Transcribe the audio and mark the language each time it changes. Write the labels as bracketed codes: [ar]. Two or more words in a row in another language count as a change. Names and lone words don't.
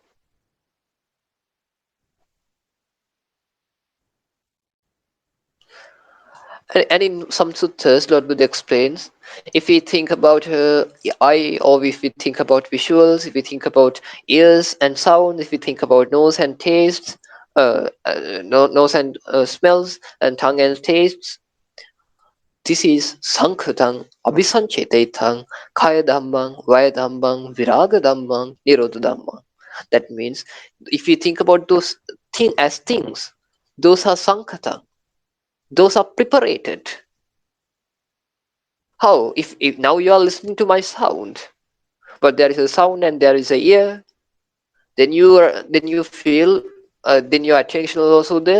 [en] And in some suttas, Lord Buddha explains, if we think about eye, or if we think about visuals, if we think about ears and sound, if we think about nose and tastes, nose and smells, and tongue and tastes, this is [pi] sankhutang, abhisanchetetang, kaya dhammang, vaya dhammang, viraga dhammang, nirodha dhammang. [en] That means, if we think about those things as things, those are sankhutang, those are preparated. How? If now you are listening to my sound, but there is a sound and there is a ear, then you feel, then your attention is also there.